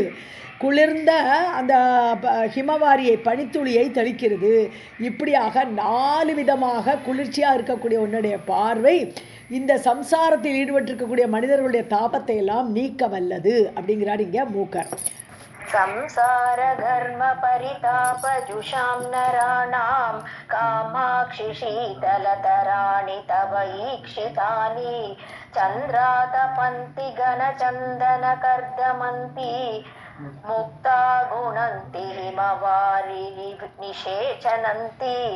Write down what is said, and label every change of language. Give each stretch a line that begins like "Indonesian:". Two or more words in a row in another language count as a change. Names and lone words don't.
Tamil: குளிர்ந்த அந்த ஹிமவாரியை பனித்துளியை தெளிக்கிறது. இப்படியாக 4 விதமாக குளிர்ச்சியாக இருக்கக்கூடிய உன்னுடைய பார்வை இந்த சம்சாரத்தில் ஈடுபட்டிருக்கக்கூடிய மனிதர்களுடைய தாபத்தை எல்லாம் நீக்க வல்லது அப்படிங்கிறார் இங்கே மூக்கர்.
Sanskrit: संसार धर्म परिताप जुषां नराणां कामाक्षि शीतलतराणि तव ईक्षितानि चन्द्रातपन्ति घनचन्दनकर्दमन्ति मुक्ता गुणन्ति हिमवारि निषेचनन्ति